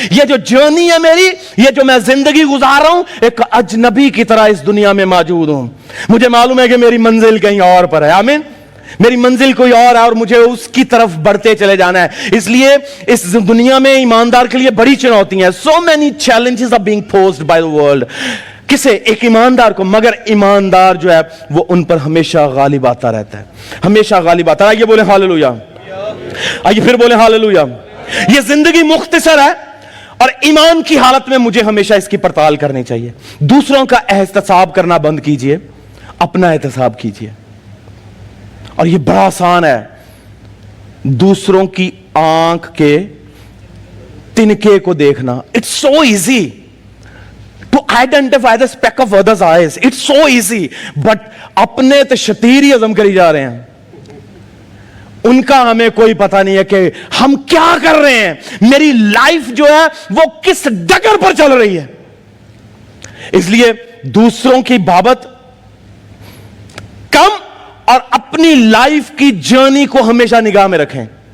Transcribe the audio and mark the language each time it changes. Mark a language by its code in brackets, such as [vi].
[ur] یہ جو جرنی ہے میری, یہ جو میں زندگی گزار رہا ہوں, ایک اجنبی کی طرح اس دنیا میں موجود ہوں. مجھے معلوم ہے کہ میری منزل کہیں اور پر ہے. آمین. میری منزل کوئی اور ہے اور مجھے اس کی طرف بڑھتے چلے جانا ہے. اس لیے اس دنیا میں ایماندار کے لیے بڑی چنوتی ہیں. [en] So many challenges are being posed by the world. [ur] کسے؟ ایک ایماندار کو. مگر ایماندار جو ہے وہ ان پر ہمیشہ غالب آتا رہتا ہے, ہمیشہ غالب آتا ہے. آئیے بولیں ہاللویا, آئیے پھر بولیں ہاللویا. یہ زندگی مختصر ہے, اور ایمان کی حالت میں مجھے ہمیشہ اس کی پڑتال کرنی چاہیے. دوسروں کا احتساب کرنا بند کیجئے, اپنا احتساب کیجئے. اور یہ بڑا آسان ہے. دوسروں کی آنکھ کے تنکے کو دیکھنا. [en] It's so easy to identify the speck of others' eyes. It's so easy. But [ur] اپنے تو شتیر ہی عزم کری جا رہے ہیں. ان کا ہمیں کوئی پتہ نہیں ہے کہ ہم کیا کر رہے ہیں, میری لائف جو ہے وہ کس ڈگر پر چل رہی ہے. اس لیے دوسروں کی بابت کم اور اپنی لائف کی جرنی کو ہمیشہ نگاہ میں رکھیں.